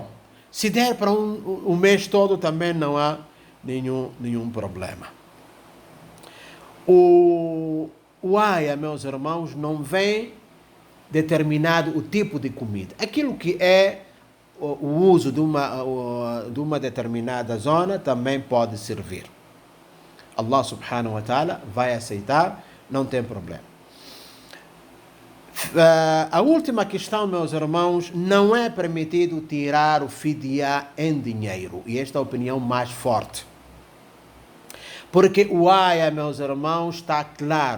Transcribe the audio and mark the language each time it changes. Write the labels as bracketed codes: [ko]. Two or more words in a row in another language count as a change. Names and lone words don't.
[pt] Se der para um mês todo, também não há nenhum problema. O AIA, meus irmãos, não vem determinado o tipo de comida. Aquilo que é o uso de uma determinada zona também pode servir. Allah [ar] سبحانه وتعالى [pt] vai aceitar, não tem problema. A última questão, meus irmãos, não é permitido tirar o fidya em dinheiro. E esta é a opinião mais forte. Porque o aya, meus irmãos, está claro.